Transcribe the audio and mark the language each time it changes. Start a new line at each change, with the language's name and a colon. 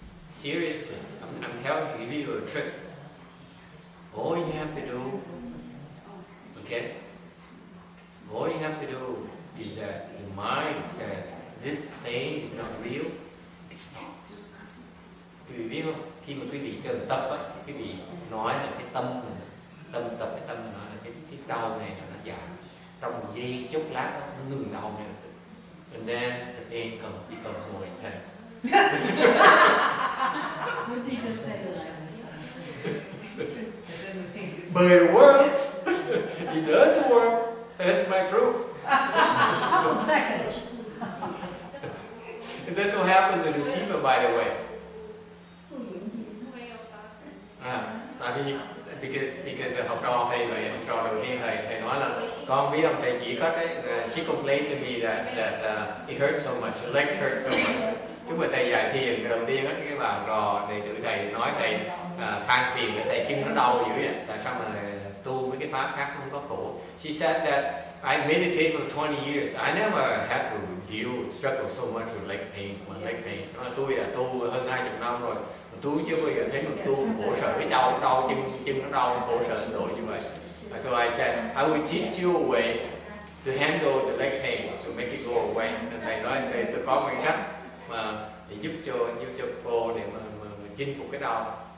English: Seriously, I'm telling you, give you a trick. All you have to do, okay? All you have to do is that the mind says, this pain is not real, it's not.
Vietnamese: Quý vị biết không? Khi mà quý vị cần tập á, quý vị nói là cái tâm mình, tập cái tâm mình nói là cái đau này là nó giảm. Trong một giây chốc lát đó, nó ngừng đau ngay lập tức.
English: And then the pain becomes more intense. What did you just say to that? But it works! It does work! That's my proof. Couple seconds. And that's what happened to the receiver, by the way. Way of fasting.
Vietnamese: Tại vì because học trò thầy vậy, học trò đầu tiên thầy nói là con biết không, thầy chỉ có cái
English: she complained to me that it hurts so much,
Vietnamese: your leg hurts so much. Lúc mà thầy dạy thiền thì đầu tiên á, cái bà trò đệ tử thầy nói thầy than phiền cái thầy chân nó đau dữ vậy, tại sao mà tu với cái pháp khác không có khổ.
English: She said that I meditate for 20 years. I never had to struggle so much with leg pain, leg pain.
Vietnamese: Tôi đã tu hơn 20 năm rồi. Tôi chưa bao giờ thấy mình tu khổ sở, cái đau chân nó đau khổ sở nổi như vậy.
English: So I said, I will teach you a way to handle the leg pain, to make it go away.
Vietnamese: Thầy nói tôi có một cách mà để giúp cho cô để mà chinh phục cái đau.